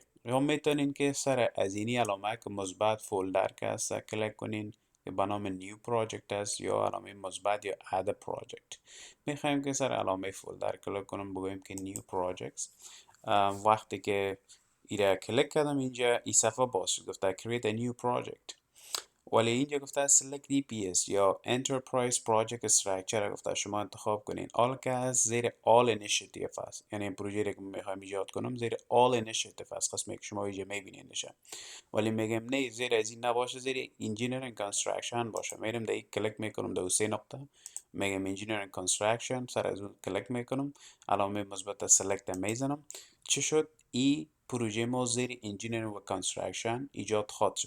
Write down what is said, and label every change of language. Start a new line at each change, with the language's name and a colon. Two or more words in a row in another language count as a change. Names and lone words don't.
Persian: یا میتونین که سر از اینی علامه که مثبت فولدر که هست کلیک کنین که به نام
English: new project
Persian: است، یا علامه مثبت یا
English: add project.
Persian: میخوایم که سر علامه فولدر کلیک کنم، بگویم که
English: new project.
Persian: وقتی که ایره کلیک کردم اینجا این صفحه باز شد، گفته
English: create a new project.
Persian: ولی اینجا گفته
English: select EPS
Persian: یا
English: Enterprise Project Structure،
Persian: گفته شما انتخاب کنین. all که هست زیر
English: all initiative
Persian: است، یعنی این پروژه که میخوایم ایجاد کنم زیر
English: all initiative
Persian: است، قسمی که شما اینجا میبینینشه. ولی میگم نه، زیر از این نباشه، زیر
English: Engineering Construction
Persian: باشه. میرم در این کلیک میکنم، در سه نقطه میگم
English: Engineering Construction،
Persian: سر از اون کلیک میکنم، علامه مثبت select میزنم. چه شد؟ این پروژه ما زیر Engineering و Construction ایجاد خواهد شد.